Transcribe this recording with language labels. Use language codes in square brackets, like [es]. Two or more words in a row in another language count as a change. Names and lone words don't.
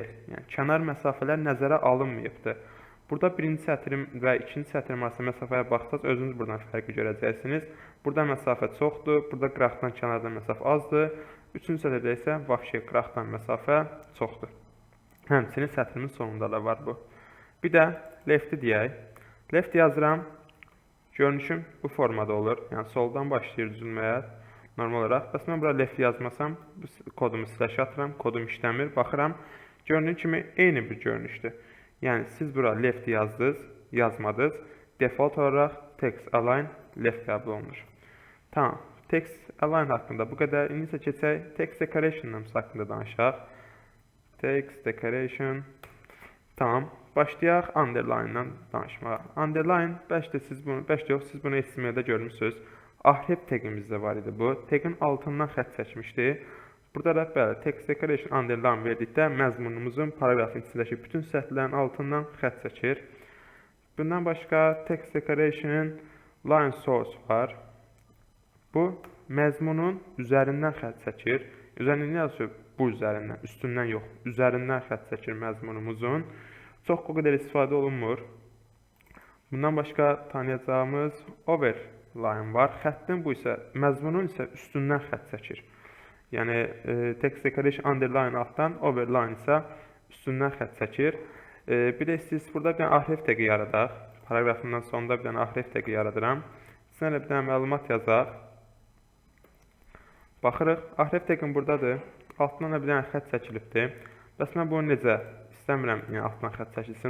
[az] Yəni kənar məsafələr nəzərə alınmayıbdır. Burada birinci sətrim və ikinci sətrim arasında məsafəyə baxsaq, özünüz buradan fərqi görəcəksiniz. Burada məsafə çoxdur, burada qıraqdan kənardan məsafə azdır. Üçüncü sətirdə isə vəbşi qıraqdan məsafə çoxdur. Həmçinin sətrimin sonunda da var bu. Bir də left-i deyək. Left yazıram. Görünüşüm bu formada olur. Yəni soldan başlayır düzülməyə normal olaraq. Bəs mən bura left yazmasam, kodumu slash atıram, kodum işləmir, baxıram. Göründüyü kimi eyni bir görünüşdür. Yəni siz bura left yazdınız, yazmadınız. Default olaraq [en] text align left [az] qəbul olunur. Tamam. [en] Text align [az] haqqında bu qədər. İndi isə keçək [en] text decoration [az] haqqında danışaq. [en] Text decoration. Tamam. [az] Başlayaq underline-dan danışmağa. Underline, bəlkə siz bunu HTML-də görmüsünüz. Ahref teqimizdə var idi bu. Teqin altından xətt çəkmişdi. Burada da bəli, [en] text decoration underline [az] verdikdə məzmunumuzun paragrafın içindəki bütün sətirlərin altından xətt çəkir. Bundan başqa [en] text decoration line source [az] var. Bu məzmunun üzərindən xətt çəkir. Üzərindən yazıyor bu üzərindən, üstündən yox, üzərindən xətt çəkir məzmunumuzun. Çox o qədər istifadə olunmur. Bundan başqa tanıyacağımız overline var. Xəttin bu isə məzmunun isə üstündən xətt çəkir. Yəni [en] text decoration underline [az] altdan, overline isə üstündən xətt çəkir. Bir də istəyirsiniz burada bir dənə ahref teqi yaradaq. Paragrafından sonunda bir dənə ahref teqi yaradıram. Sizə bir dənə məlumat yazaq. Baxırıq, ahref teqim buradadır. Altından da bir dənə xətt çəkilibdir. Bəs mən bunu necə istəmirəm, yəni altdan xətt çəkilsin.